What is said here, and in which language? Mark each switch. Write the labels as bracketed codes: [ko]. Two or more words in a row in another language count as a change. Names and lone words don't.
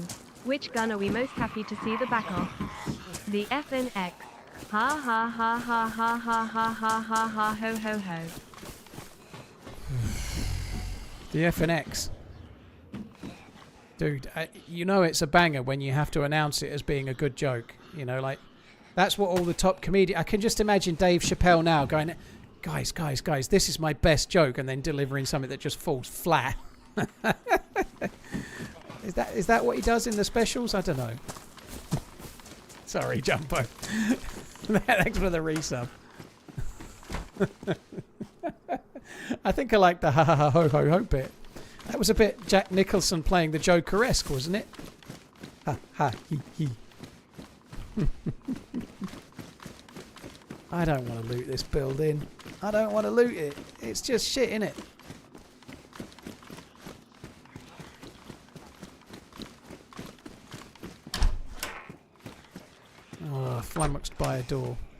[en] Which gun are we most happy to see the back of? The FNX. Ha ha ha ha ha ha ha ha ha ha ho ho ho. The FNX. Dude, you know it's a banger when you have to announce it as being a good joke. You know, like, that's what all the top comedians... I can just imagine Dave Chappelle now going, guys, this is my best joke, and then delivering something that just falls flat. Is that what he does in the specials? I don't know. Sorry, Jumbo. Thanks for the resub. I think I like the ha ha ha ho ho ho bit. That was a bit Jack Nicholson playing the Joker-esque, wasn't it? Ha ha he he. I don't want to loot this building. I don't want to loot it. It's just shit, innit? Oh, flummoxed by a door.